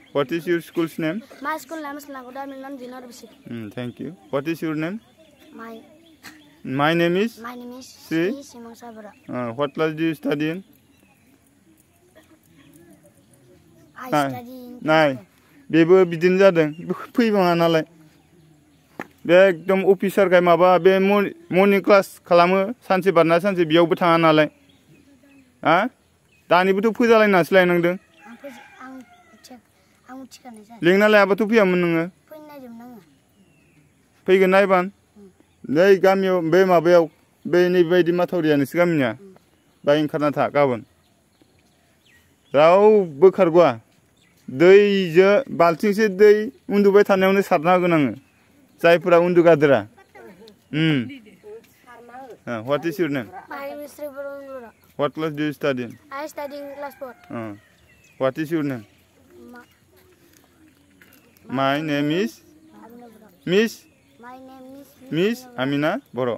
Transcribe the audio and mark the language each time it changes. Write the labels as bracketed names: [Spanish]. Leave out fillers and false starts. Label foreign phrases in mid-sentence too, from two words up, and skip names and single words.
[English] What is your school's name? My school name is Lagoda Milan Junior Basic. Thank you. What is your name? My name is? Sri Simang Sabara. What class do you study in? I study in class 5. [Bodo] बेबो बिदिनो जादों फैबाङा नालाय बे एकदम अफिसार गाय माबा बे मर्निं क्लास खालामो सानसे बारना सानसे बेयावबो थाङा नालाय हा दानिबोथ' फोजालायनासो लायनांदों लेंना लायाबाथ' फैयामोन नोङो फैगोन ना एबान नै गामियाव बे माबायाव बे नैबायदि माथावरिया नोंसोर गामिनिया बाय ओंखारना था गाबोन रावबो खारग'आ दैजों बाल्थिंसे दै उन्दुबाय थानायावनो सारना होगोन आङो जायफोरा उन्दुगादोरा [English] What is your name? My name is Sri Barundura. What class do you study in? I study in class 4. What is your name? My name is Miss. My name is Miss Amina Boro.